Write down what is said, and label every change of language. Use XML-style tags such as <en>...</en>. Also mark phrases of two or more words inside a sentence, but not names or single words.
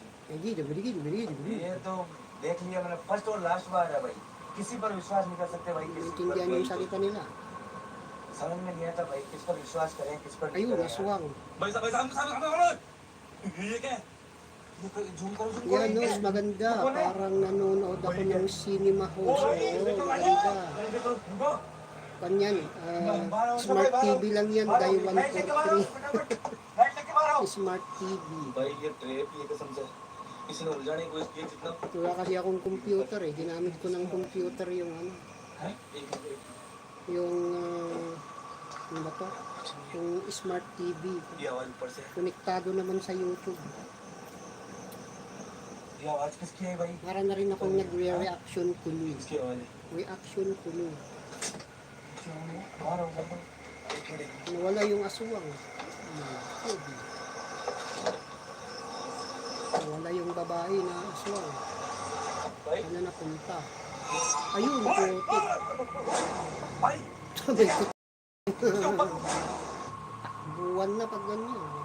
<hi>Hindi, dibidi, dibidi, dibidi. ये तो देख लिया मैंने फर्स्ट और लास्ट बार है भाई किसी पर विश्वास नहीं कर सकते भाई किसी पर</hi> <tl>Naintindihan yung salita nila.</tl> <hi>समझ में नहीं आता भाई किस पर विश्वास करें किस पर नहीं</hi> <tl>Ayun,</tl> <hi>करें यार।</hi> <tl>aswang.</tl> <hi>भाई साहब साहब ये क्या है? ये झूम कर</hi> <tl>Yan, no, maganda. Parang nanonood ako ng</tl> <en>cinema host.</en> <tl>Oo, maganda.</tl> <hi>रुको</hi> <tl>Kanyan, Smart TV lang yan, Day 143.</tl> <hi>लाइट लेके बाहर आओ</hi> <tl>Smart TV.</tl> <hi>भाई ये ट्रेप ये कसम से किसी ने उलझाने की कोशिश की है जितना</hi> <tl>Wala kasi akong computer eh. Ginamit ko ng computer yung ano,</tl> <hi>है एक मिनट</hi> <tl>yung ano ba to? Yung smart TV.</tl> <hi>ये आवाज ऊपर से</hi> <tl>Konektado naman sa YouTube.</tl> <hi>ये आवाज किसकी है भाई</hi> <tl>Para na rin akong nagre-reaction tuloy.</tl> <hi>किसकी आवाज है</hi> <tl>Reaction tuloy.</tl> <hi>कौन होगा एक मिनट</hi> <tl>Nawala yung aswang. Nawala yung babae na aswang.</tl> <hi>भाई</hi> <tl>Ano na punta? Ayun, putik.</tl> <hi>भाई</hi> <tl>Sabi ko. Buwan na pag ganyan.</tl>